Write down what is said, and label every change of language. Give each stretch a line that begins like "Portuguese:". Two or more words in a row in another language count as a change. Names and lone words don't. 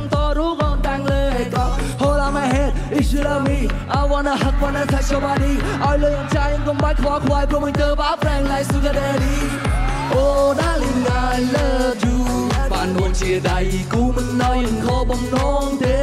Khmer: តរូកូនតាំងលើកោ
English: Hold on my head if you love me I wanna hug wanna touch your body
Khmer: ឲ្យលើអញ្ចាញកុំបាច់ខ្វល់ខ្វាយព្រោះមិនទៅបាប្រេង
English: like sugar daddy Oh darling I love you
Khmer: បាននួនជាដៃគូមិនណយខកបំណងទេ